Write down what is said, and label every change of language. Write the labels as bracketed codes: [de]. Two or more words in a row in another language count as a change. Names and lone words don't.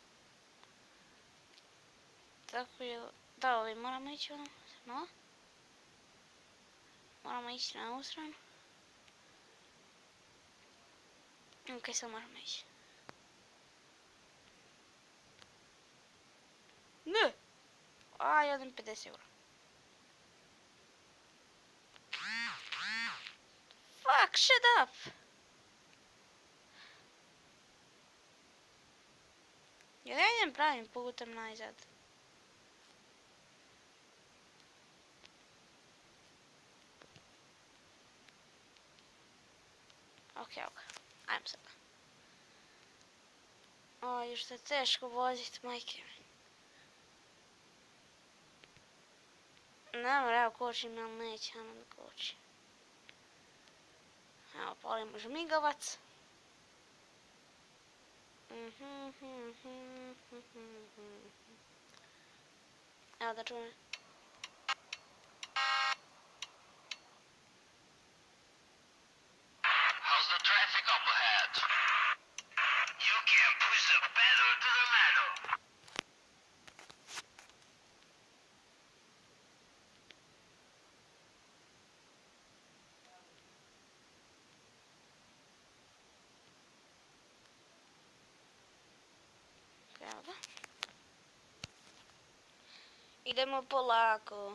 [sr] Tako je, da, ovdje moramo ići ono. Moramo ići na ovu stranu. Ok, sad moramo ići. Ne! Ja dam 50 eura. [en] Fuck, shut up! [sr] Ja ne idem pravim putem najzad. Ok, ajmo sad. Još je teško vozit, majke. Ne mora, evo kočim, ali neće ono da koči. Evo, palimo žmigavac. Evo da čujem. [en] How's the traffic up ahead? You can push the pedal to the metal. [sr] Evo da. Idemo polako.